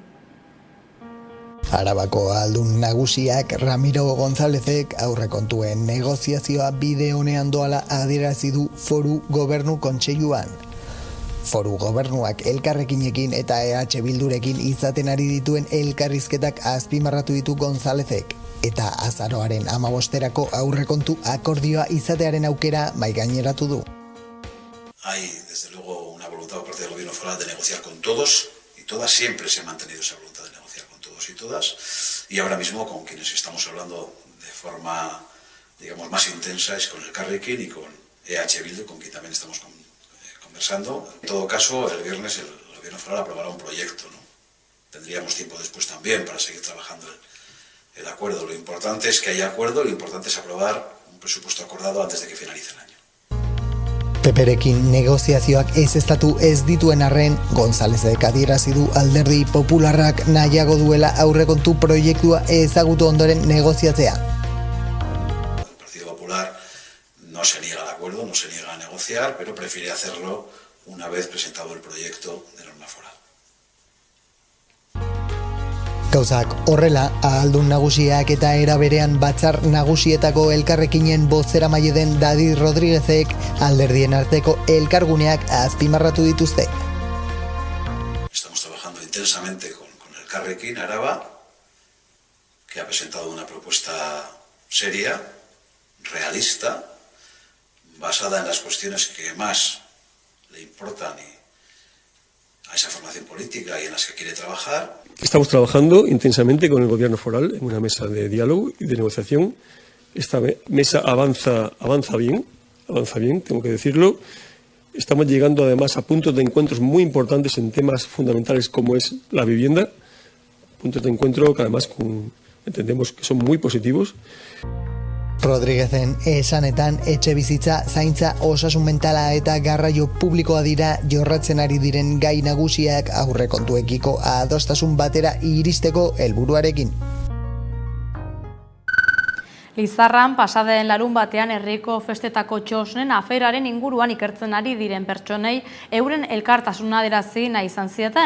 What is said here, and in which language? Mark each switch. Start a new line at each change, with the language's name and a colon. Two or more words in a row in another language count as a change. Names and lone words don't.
Basque: Arabako aldun nagusiak Ramiro Gonzálezek aurrekontuen negoziazioa bide honean doala adierazi du Foru Gobernu Kontseiluan. Foru Gobernuak elkarrekinekin eta Bildurekin izaten ari dituen elkarrizketak azpimarratu ditu Gonzálezek. eta azaroaren 15erako aurrekontu akordioa izatearen aukera maigaineratu du.
Spanish: Hay, desde luego, una voluntad por parte del Gobierno foral de negociar con todos y todas. Siempre se ha mantenido esa voluntad de negociar con todos y todas. Y ahora mismo con quienes estamos hablando de forma, digamos, más intensa es con el Elkarrekin y con EH Bildu, con quien también estamos conversando. En todo caso, el viernes el Gobierno foral aprobará un proyecto, ¿no? Tendríamos tiempo después también para seguir trabajando el acuerdo. Lo importante es que haya acuerdo, lo importante es aprobar un presupuesto acordado antes de que finalice el año.
Basque: Peperekin negoziazioak ezeztatu ez dituen arren, Gonzálezek adierazi du Alderdi Popularrak nahiago duela aurrekontu proiektua ezagutu ondoren negoziatzea.
Spanish: El Partido Popular no se niega al acuerdo, no se niega a negociar, pero prefiere hacerlo una vez presentado el proyecto de norma foral.
Basque: Gauzak horrela, ahaldun nagusiak eta era berean batzar nagusietako Elkarrekinen bozeramaile den David Rodríguezek alderdien arteko elkarguneak azpimarratu dituzte.
Spanish: Estamos trabajando intensamente con Elkarrekin Araba, que ha presentado una propuesta seria, realista, basada en las cuestiones que más le importan a esa formación política y en las que quiere trabajar. Estamos trabajando intensamente con el Gobierno foral en una mesa de diálogo y de negociación. Esta mesa avanza bien, tengo que decirlo. Estamos llegando además a puntos de encuentros muy importantes en temas fundamentales como es la vivienda, puntos de encuentro que además entendemos que son muy positivos.
Basque: Rodríguezen esanetan etxebizitza, zaintza, osasun mentala eta garraio publikoa dira jorratzen ari diren gai nagusiak aurrekontuekiko adostasun batera iristeko helburuarekin. Lizarran pasaden larun batean herriko festetako txosnen aferaren inguruan ikertzen ari diren pertsonei euren elkartasuna adierazi nahi izan zieten.